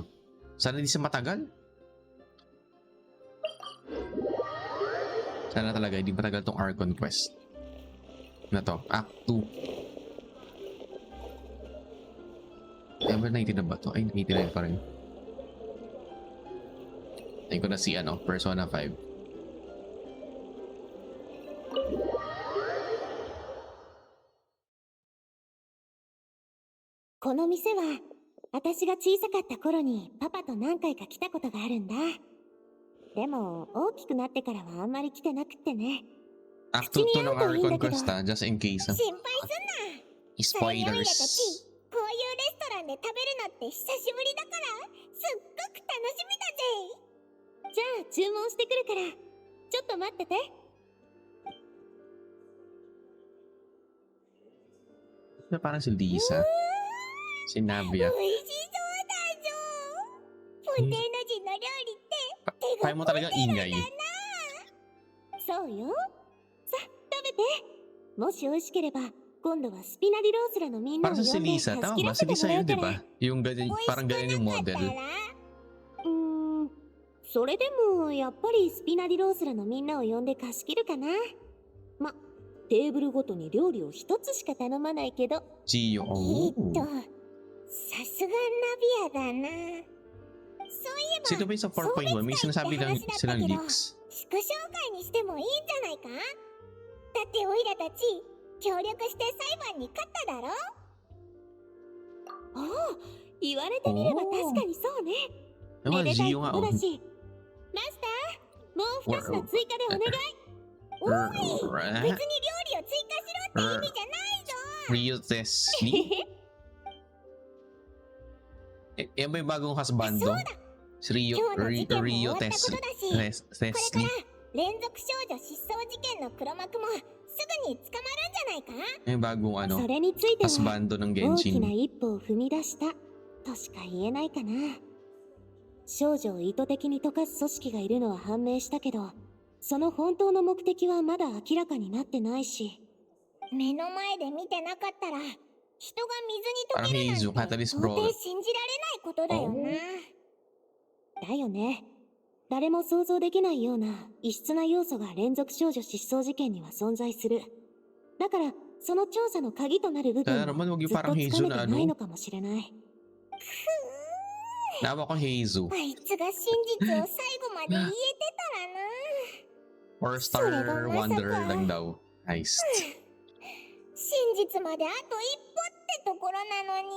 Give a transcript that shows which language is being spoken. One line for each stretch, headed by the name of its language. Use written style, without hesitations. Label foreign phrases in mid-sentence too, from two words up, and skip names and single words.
Filipino: Sana hindi siya matagal. Sana talaga hindi matagal tong Archon Quest na to. Act 2. Ever 90 na ba to? Ay, 89 pa rin. Ayun ko na si ano, Persona 5.
Japanese: この店は私が小さかった頃にパパと何回か来たことがあるんだ。でも大きくなってからはあんまり来てなくってね。
Filipino: Act 2 to ng Archon Quest
English: just in case.
Japanese: 心配すんな。それよりだたち、
English: Spoilers.
Japanese: こういうレストランで食べるのって久しぶりだからすっごく楽しみだぜ。じゃあ注文してくるからちょっと待ってて。
Filipino: Parang si Lisa. Si Navia.
Japanese: 美味しそうだぞ。ポテーノ人の料理って手が
Filipino: Kaya mo talagang ingay.
Japanese: そうよ。さ、食べて。もし美味しければ今度はスピナディロースラのみんなを
Filipino: Parang
Japanese: 呼
Filipino: si
Japanese: んで
Filipino: Lisa.
Japanese: 貸し
Filipino: Tama
Japanese: 切
Filipino: ba?
Japanese: ら
Filipino: Si
Japanese: せても
Filipino: Lisa
Japanese: らう
Filipino: yun,
Japanese: か
Filipino: di
Japanese: ら。
Filipino: ba? Yung ganyan, parang ganyan yung model.
Japanese: それでもやっぱりスピナディロースラのみんなを呼んで貸し切るかな。ま、テーブルごとに料理を一つしか頼まないけど。 Gio. さすがナビアだな。そういえば
Filipino: Sino ba yung sa 4.1? May sinasabi lang silang leaks.
Japanese: 祝勝会にしてもいいんじゃないか。だってオイラたち協力して裁判に勝っただろ。ああ、言われてみれば確かにそうね。
Filipino: Naman,
Japanese: めでたい Gio こ
Filipino: nga.
Japanese: とだし。マスター、もう2つの追加でお願い。おい、別に料理を追加しろって意味じゃないぞ。
Filipino: Rio Tesli? Yan ba yung bagong husbando? Si Rio Tesli.
Japanese: これか Tesli. ら連続少女失踪事件の黒幕もすぐに捕まるんじゃないか。
Filipino: Yung bagong ano,
Japanese: それについては
Filipino: husbando ng
Japanese: 大きな Genshin. 一歩を踏み出したとしか言えないかな。少女を意図的に溶かす組織がいるのは判明したけど、その本当の目的はまだ明らかになってないし。目の前で見てなかったら人が水に溶けるなんて
Filipino: Parang Catalyst
Japanese: 到底 Brawl. 信じられないことだよな。だよね。誰も想像できないような異質な要素が連続少女失踪事件には存在する。だからその調査の鍵となる部分
Filipino: Sana
Japanese: を
Filipino: naman huwag
Japanese: ず
Filipino: yung
Japanese: っと
Filipino: parang
Japanese: つ Hazel かめ
Filipino: na
Japanese: てない
Filipino: ano.
Japanese: のかもしれない。
Filipino: Nawa ko Hazel.
Japanese: あいつが真実を最後まで言えてたらな。
Filipino: Four-star Wanderer lang daw.
English: Nice.
Japanese: 真実まであと一歩ってところなのに。